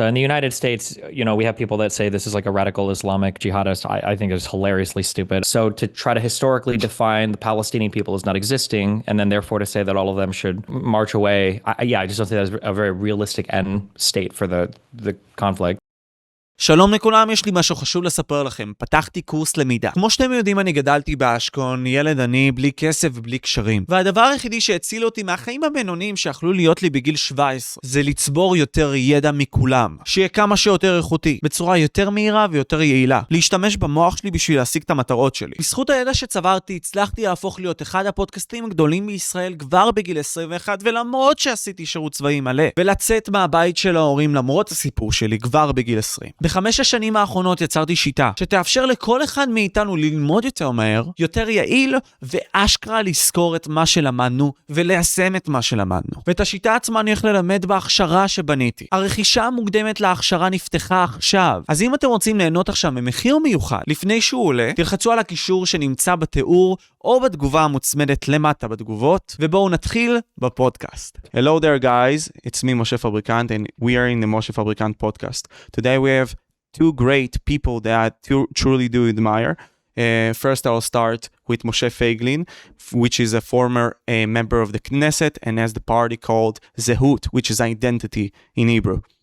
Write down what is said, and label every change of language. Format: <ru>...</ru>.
<en>In the United States, we have people that say this is like a radical Islamic jihadist. I think it's hilariously stupid. So to try to historically define the Palestinian people as not existing, and then therefore to say that all of them should march away, I just don't think that's a very realistic end state for the conflict.</en> <he>שלום לכולם, יש לי משהו חשוב לספר לכם. פתחתי קורס למידה. כמו שאתם יודעים, אני גדלתי באשקלון, ילד עני, בלי כסף ובלי קשרים. והדבר היחידי שהציל אותי מהחיים הבינוניים שיכלו להיות לי בגיל 17, זה לצבור יותר ידע מכולם. שיהיה כמה שיותר איכותי, בצורה יותר מהירה ויותר יעילה. להשתמש במוח שלי בשביל להשיג את המטרות שלי. בזכות הידע שצברתי, הצלחתי להפוך להיות אחד הפודקאסטים הגדולים בישראל כבר בגיל 21, ולמרות שעשיתי שירות צבאי מלא, ולצאת מהבית של ההורים למרות הסיפור שלי כבר בגיל 20. בחמש השנים האחרונות יצרתי שיטה שתאפשר לכל אחד מאיתנו ללמוד יותר מהר, יותר יעיל, ואשכרה לזכור את מה שלמדנו וליישם את מה שלמדנו. ואת השיטה עצמה אני הולך ללמד בהכשרה שבניתי. הרכישה המוקדמת להכשרה נפתחה עכשיו. אז אם אתם רוצים ליהנות עכשיו ממחיר מיוחד, לפני שהוא עולה, תלחצו על הקישור שנמצא בתיאור או בתגובה המוצמדת למטה בתגובות, ובואו נתחיל בפודקאסט.</he> <en>Hello there guys, it's me Moshe Fabrikant and we are in the Moshe Fabrikant podcast. Today we have two great people that I truly do admire. First, I'll start with Moshe Feiglin, which is a former member of the Knesset and has the party called Zehut, which is identity in Hebrew.</en>